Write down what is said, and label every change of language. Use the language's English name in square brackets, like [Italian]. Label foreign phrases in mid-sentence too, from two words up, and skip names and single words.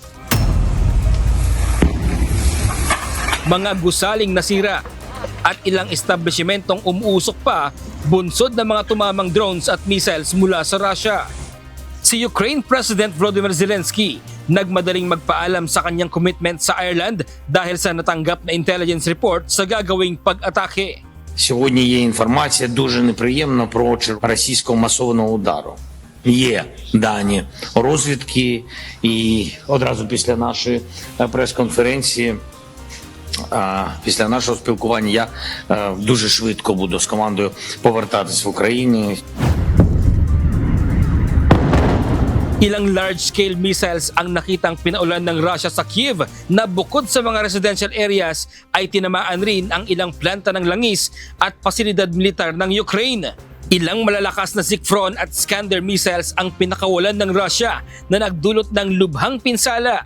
[Filipino] Mga gusaling nasira at ilang establishmentong umuusok pa bunsod ng mga tumamang drones at missiles mula sa Russia. Si Ukraine President Volodymyr Zelensky nagmadaling magpaalam sa kanyang commitment sa Ireland dahil sa natanggap na [English] intelligence report [Filipino] sa gagawing pag-atake. [Ukrainian] Сьогодні є інформація дуже неприємна про російського масованого удару. Є дані розвідки і одразу після нашої прес-конференції, після нашого спілкування я дуже швидко буду з командою повертатись в Україну. [Filipino] Ilang [English] large-scale missiles [Filipino] ang nakitang pinaulan ng Russia sa Kyiv na bukod sa mga [English] residential areas [Filipino] ay tinamaan rin ang ilang planta ng langis at pasilidad militar ng Ukraine. Ilang malalakas na Zikfron at Skander missiles ang pinakawalan ng Russia na nagdulot ng lubhang pinsala.